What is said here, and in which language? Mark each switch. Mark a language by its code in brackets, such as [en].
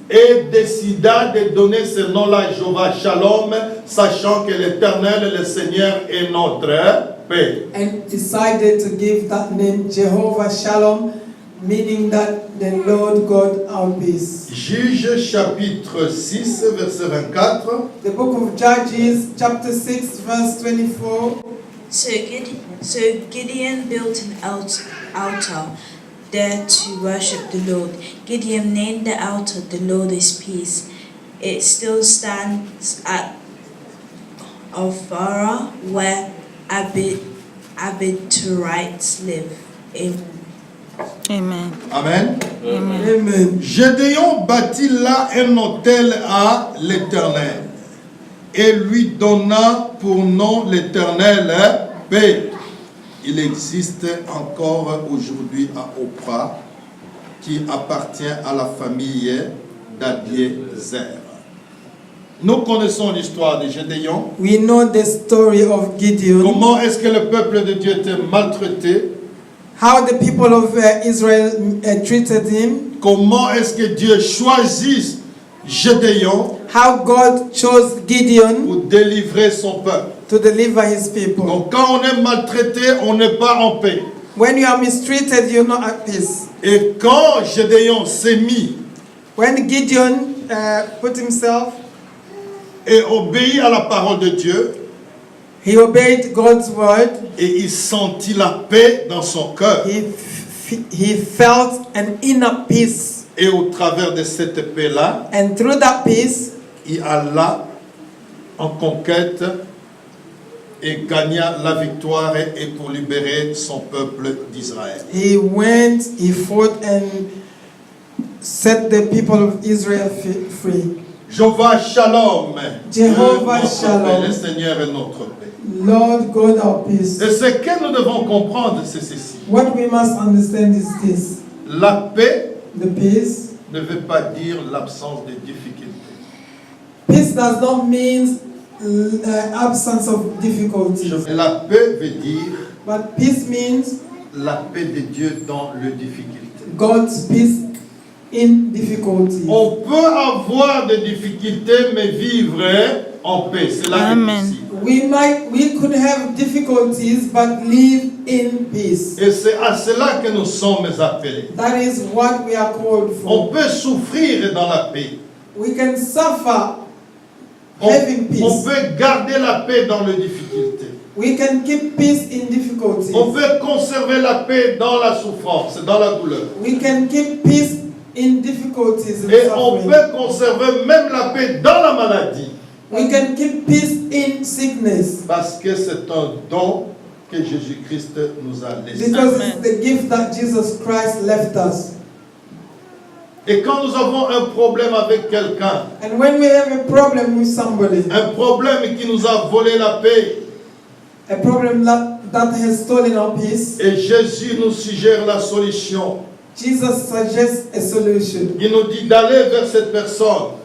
[fr] et décida de donner ce nom-là, Jéhovah Shalom, sachant que l'Éternel, le Seigneur, est notre paix. [en] and decided to give that name Jehovah Shalom, meaning that the Lord God our peace. [fr] Juge chapitre 6, verset 24. [en] The book of Judges, chapter 6, verse 24. So Gideon built an altar there to worship the Lord. Gideon named the altar, "The Lord is Peace." It still stands at Ophrah, where Abiterites live. Amen. Amen. Amen. [fr] Gédéon bâtit là un autel à l'Éternel et lui donna pour nom l'Éternel paix. Il existe encore aujourd'hui à Ophrah qui appartient à la famille d'Abiezer. Nous connaissons l'histoire de Gédéon. [en] We know the story of Gideon. [fr] Comment est-ce que le peuple de Dieu était maltraité? [en] How the people of Israel treated him. [fr] Comment est-ce que Dieu choisit Gédéon [en] How God chose Gideon [fr] pour délivrer son peuple? [en] to deliver his people. [fr] Donc quand on est maltraité, on n'est pas en paix. [en] When you are mistreated, you're not at peace. [fr] Et quand Gédéon s'est mis [en] When Gideon put himself, [fr] et obéit à la parole de Dieu, [en] he obeyed God's word. [fr] et il sentit la paix dans son cœur. [en] He felt an inner peace. [fr] Et au travers de cette paix-là, [en] And through that peace, [fr] il alla en conquête et gagna la victoire et pour libérer son peuple d'Israël. [en] he fought and set the people of Israel free. [fr] Jéhovah Shalom. [en] Jehovah [fr] Notre Shalom. paix, le Seigneur est notre paix. [en] Lord God our peace. [fr] Et ce que nous devons comprendre, c'est ceci. [en] What we must understand is this. [fr] La paix [en] The peace. [fr] ne veut pas dire l'absence de difficultés. [en] Peace does not mean absence of difficulties. [fr] La paix veut dire [en] But peace means [fr] la paix de Dieu dans les difficultés. [en] God's peace in difficulties. [fr] On peut avoir des difficultés, mais vivre en paix. C'est là que Amen. possible. [en] We could have difficulties but live in peace. [fr] Et c'est à cela que nous sommes appelés. [en] That is what we are called [fr] On [en] for. [fr] peut souffrir dans la paix. [en] We can suffer [fr] On [en] having peace. [fr] peut garder la paix dans les difficultés. [en] We can keep peace in difficulties. [fr] On peut conserver la paix dans la souffrance, dans la douleur. [en] We can keep peace in difficulties and [fr] Et on [en] suffering. [fr] peut conserver même la paix dans la maladie. [en] We can keep peace in sickness [fr] Parce que c'est un don que Jésus-Christ nous a laissé. [en] because Amen. it's the gift that Jesus Christ left us. [fr] Et quand nous avons un problème avec quelqu'un, [en] And when we have a problem with somebody, [fr] un problème qui nous a volé la paix, [en] a problem that has stolen our peace, [fr] et Jésus nous suggère la solution. [en] Jesus suggests a solution. [fr] Il nous dit d'aller vers cette personne